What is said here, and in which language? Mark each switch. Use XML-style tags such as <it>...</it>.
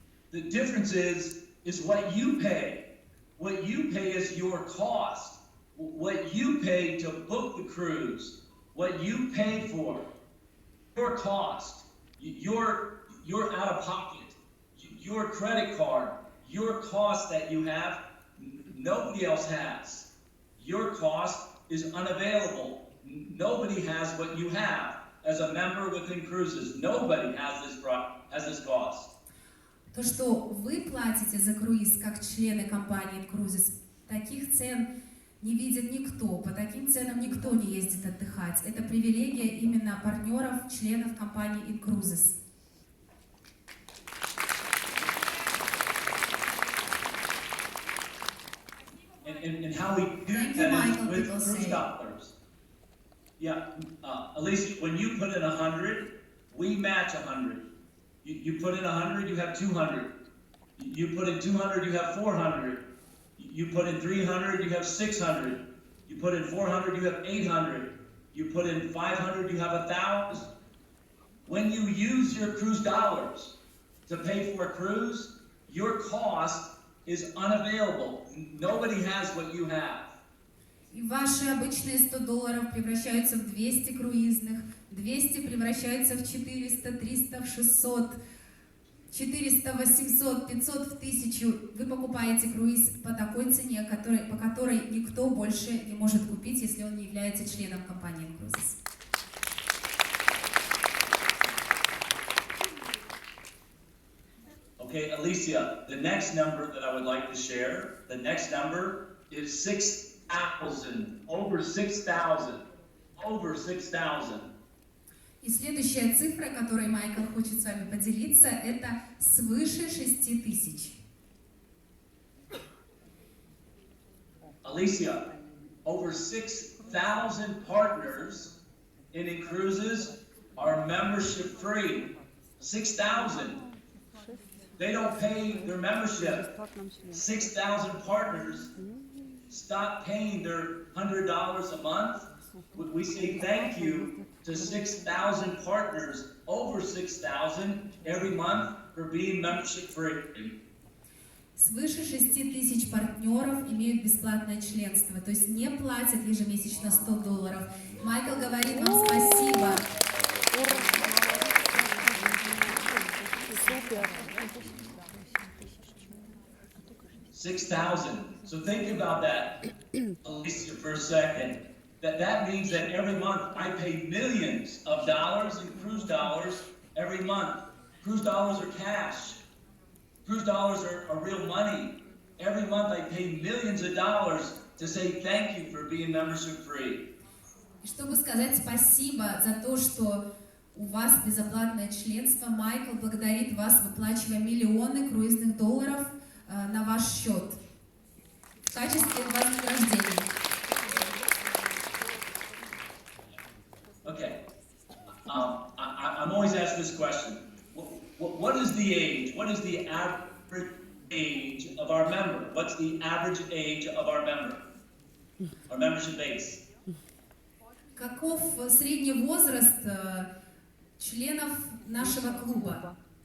<en>The difference is what you pay. What you pay is your cost. What you pay to book the cruise. What you pay for. Your cost. Your out of pocket. Your credit card. Your cost that you have, nobody else has. Your cost is unavailable. Nobody has what you have as a member with Inkruzes. Nobody has this cost.</en> <ru>То, что вы платите за круиз как члены компании Инкрузес, таких цен не видит никто, по таким ценам никто не ездит отдыхать. Это привилегия именно партнеров, членов компании Инкрузес.</ru> <en>And how we do that is with cruise dollars. Yeah, Alicia, when you put in 100, we match 100. You put in 100, you have 200. You put in 200, you have 400. You put in 300, you have 600. You put in 400, you have 800. You put in 500, you have 1,000. When you use your cruise dollars to pay for a cruise, your cost is unavailable. Nobody has what you have.</en> <ru>И ваши обычные $100 превращаются в 200 круизных, 200 превращаются в 400, 300 в 600, 400 в 800, 500 в 1000. Вы покупаете круиз по такой цене, по которой никто больше не может купить, если он не является членом компании Инкрузес.</ru> <en>Okay, Alicia, the next number that I would like to share, the next number is 6,000, over 6,000, over 6,000.</en> <ru>И следующая цифра, которой Майкл хочет с вами поделиться, это свыше 6000.</ru> <en>Alicia, over 6,000 partners in Inkruzes are membership free. 6,000. They don't pay their membership. 6,000 partners stop paying their $100 a month. We say thank you to 6,000 partners, over 6,000 every month for being membership free.</en> <ru>Свыше 6000 партнеров имеют бесплатное членство, то есть не платят ежемесячно $100. Майкл говорит вам спасибо.</ru> <en>6,000. So think about that, Alicia, for a second. That means that every month I pay millions of dollars in cruise dollars every month. Cruise dollars are cash. Cruise dollars are real money. Every month I pay millions of dollars to say thank you for being membership free.</en> <ru>И чтобы сказать спасибо за то, что у вас безоплатное членство, Майкл благодарит вас, выплачивая миллионы круизных долларов на ваш счет в качестве вознаграждения.</ru> <en>Okay. I'm always asked this question. What is the age? What is the average age of our member? What's the average age of our member? Our membership base?</en> <ru>Каков средний возраст членов нашего клуба?</ru>